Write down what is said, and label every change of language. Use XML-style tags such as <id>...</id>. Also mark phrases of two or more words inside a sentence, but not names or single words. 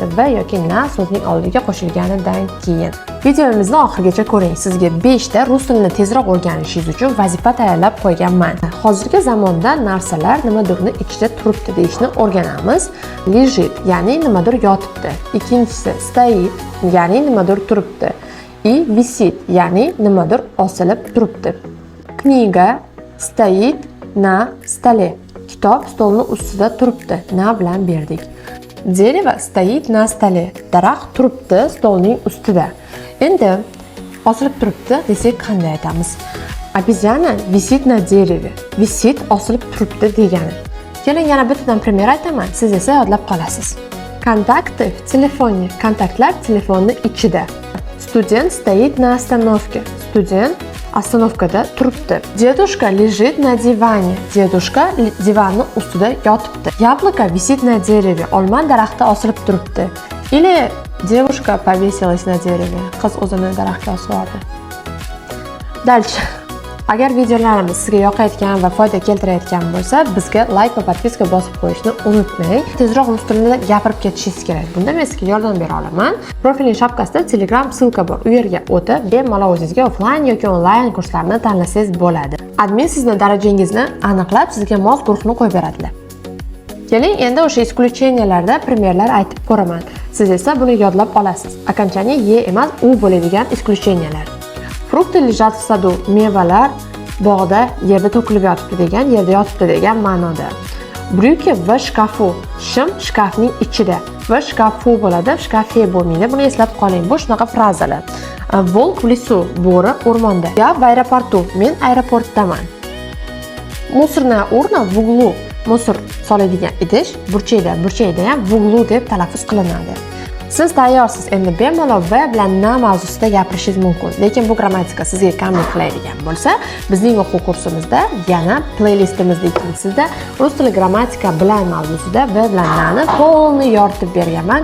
<uz>V yoki na so'zning oldiga qo'shilganidan keyin. Videomizni oxirigacha ko'ring. Sizga 5 ta rus tilini tezroq o'rganishingiz uchun vazifa tayyorlab qo'yganman. Hozirgi zamonda narsalar nimadirni ichida turibdi deyishni o'rganamiz. Lежит, ya'ni nimadir yotibdi. Ikkinchisi стоит, ya'ni nimadir turibdi.</uz> <ru>И висит,</ru> <uz>ya'ni nimadir osilib turibdi.</uz> <ru>Книга стоит на столе.</ru> <uz>Kitob stolning ustida turibdi. Na bilan berdik.</uz> <ru>Дерево стоит на столе.</ru> <uz>Daraxt turibdi stolning ustida. Endi osilib turibdi desak qanday aytamiz?</uz> <ru>Обезьяна висит на дереве.</ru> <uz>Висит osilib turibdi degani. Keling yana bittadan primer aytaman, siz esa yodlab qolasiz.</uz> <ru>Контакты в телефоне.</ru> <uz>Kontaktlar telefonning ichida.</uz> <ru>Студент стоит на остановке.</ru> <uz>Student oстановkada turibdi.</uz> <ru>Дедушка лежит на диване.</ru> <uz>Дедушка divanning ustida yotibdi.</uz> <ru>Яблоко висит на дереве.</ru> <uz>Olma daraxtda osilib turibdi.</uz> <ru>Или девушка повесилась на дереве.</ru> <uz>Qiz o'zini daraxtga osib yubordi. Dальше. Agar videolarimiz sizga yoqayotgan va foyda keltirayotgan bo'lsa, bizga like va podpiska bosib qo'yishni unutmang. Tezroq rus tilida gapirib ketishingiz kerak. Bunda men sizga yordam bera olaman. Profilning shapkasida Telegram ссылка bor. U yerga o'tib, bemalol o'zingizga offline yoki onlayn kurslarni tanlasangiz bo'ladi. Admin sizni darajangizni aniqlab, sizga mos guruhni qo'yib beradilar. Keling, endi o'sha исключенияларда primerlar aytib ko'raman. Siz esa buni yodlab olasiz. Окончание e emas, u bo'ladigan исключениялар.</uz> <ru>Фрукты лежат в саду.</ru> <uz>Mevalar bog'da yerda to'kilib yotibdi degan, yerda yotibdi degan ma'noda.</uz> <ru>Брюки в шкафу.</ru> <uz>Shim shkafning ichida.</uz> <ru>В шкафу</ru> <uz>bo'ladi,</uz> <ru>в шкафе</ru> <uz>bo'lmaydi. Buni eslab qoling. Bu shunaqa frazalar.</uz> <ru>Волк в лесу.</ru> <uz>Bo'ri o'rmonda.</uz> <ru>Я в аэропорту.</ru> <uz>Men aeroportdaman.</uz> <ru>Мусорная урна в углу.</ru> <uz>Musor soladigan idish burchakda ham</uz> <ru>в углу</ru> <uz>deb talaffuz qilinadi. Siz tayyorsiz, endi bemalol v bilan na mavzusida gapirishingiz mumkin. Lekin bu grammatika sizga kamlik qiladigan bo'lsa, bizning o'quv kursimizda yana playlistimizda ikkinchisida rus tili grammatika bilan mavzusida v bilan nani polni yoritib berganman.</uz>